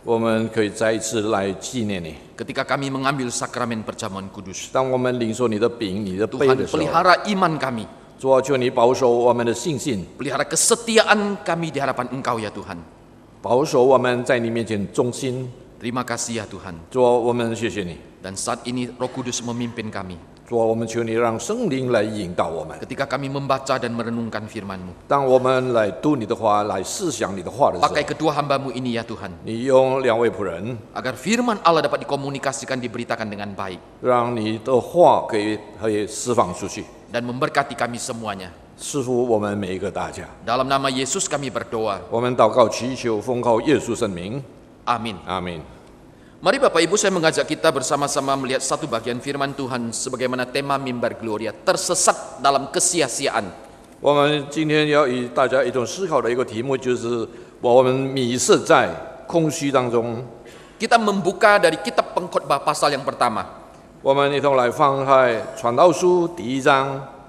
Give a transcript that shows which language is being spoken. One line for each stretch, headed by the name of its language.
Chinese: 我们可以再一次来纪念你。
Indonesian: Ketika kami mengambil sakramen perjamuan kudus,
Chinese: 当我们领受你的饼、你的杯
Indonesian: Tuhan
Chinese: 的时候，
Indonesian: pelihara iman kami,
Chinese: 主啊，求你保守我们的信心，
Indonesian: pelihara kesetiaan kami di hadapan Engkau ya Tuhan.
Chinese: 保守我们在你面前忠心。
Indonesian: Terima kasih ya Tuhan.
Chinese: 主啊，我们谢谢你。
Indonesian: Dan saat ini Roh Kudus memimpin kami
Chinese: 主啊，我们求你让圣灵来引导我们。
Indonesian: ketika kami membaca dan merenungkan firman-Mu.
Chinese: 当我们来读你的话、来思想你的话的时候，
Indonesian: Pakai kedua hamba-Mu ini ya Tuhan,
Chinese: 你用两位仆人，
Indonesian: agar firman Allah dapat dikomunikasikan, diberitakan dengan baik,
Chinese: 让你的话可以释放出去，
Indonesian: dan memberkati kami semuanya.
Chinese: 赐福我们每一个大家。
Indonesian: Dalam nama Yesus kami berdoa.
Chinese: 我们祷告祈求，奉靠耶稣圣名，
Indonesian: Amin.
Chinese: 阿门。
Indonesian: Mari Bapak Ibu, saya mengajak kita bersama-sama melihat satu bagian firman Tuhan sebagaimana tema Mimbar Gloria, tersesat dalam kesia-siaan.
Chinese: 我们今天要与大家一同思考的一个题目，就是我们迷失在空虚当中。
Indonesian: Kita membuka dari kitab Pengkhotbah pasal yang pertama.
Chinese: 我们一同来翻开《传道书》第1章，